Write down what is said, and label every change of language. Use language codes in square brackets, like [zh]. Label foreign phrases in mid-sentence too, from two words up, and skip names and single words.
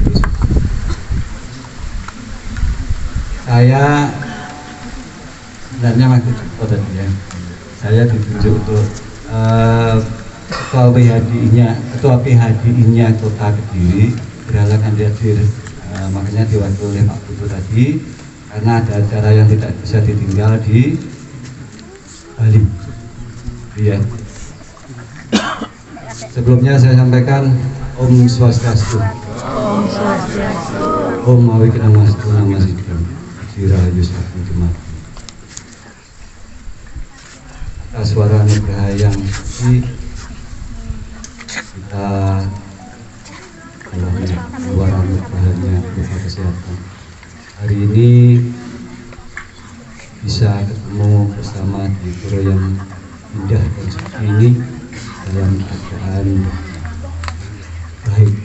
[id] Saya sebenarnya waktu tadi ya, saya ditunjuk untuk ketua PHDI-nya Kota Kediri, berhalangan hadir, makanya diwakili oleh Pak Putu tadi karena ada acara yang tidak bisa ditinggal di Bali. Iya. Sebelumnya saya sampaikan Om Swastiastu. Om Swastiastu. [sa] Om Mawiknamastu Namasidam. [ban] Dirahayu Saking Jumat. [id] Atas suara nugraha yang suci, kita suara nugrahanya berupa kesehatan. Hari ini bisa ketemu bersama di pura yang indah dan suci ini dalam keadaan baik.